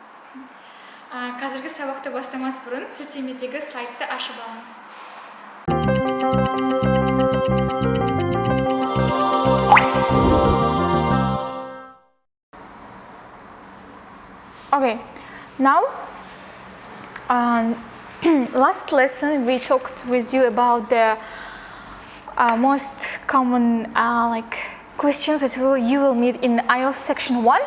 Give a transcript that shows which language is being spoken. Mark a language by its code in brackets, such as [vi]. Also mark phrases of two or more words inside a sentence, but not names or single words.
[kk] Қазіргі сабақты бастамас бұрын сілтемедегі слайдты ашып алыңыз. [en] Okay, now last lesson we talked with you about the most common questions that you will meet in IELTS section 1.